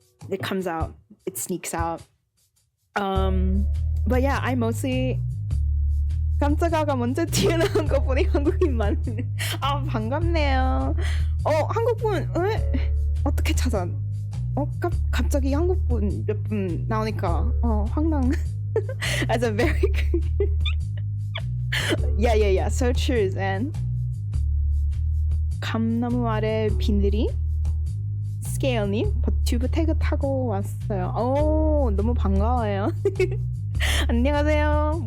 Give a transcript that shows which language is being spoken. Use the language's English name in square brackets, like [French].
[English] It comes out, it sneaks out. But yeah, I mostly [Korean] 깜짝아가 먼저 튀어나온 거 보니 한국인 많네. 아, 반갑네요. 한국분 어떻게 찾아? 갑자기 한국분 몇 분 나오니까 황당. [English] As a very yeah, so true, Zen. [Korean] 감나무 아래 비늘이 스케일님 버튜브 태그 타고 왔어요. 오, 너무 반가워요. 안녕하세요.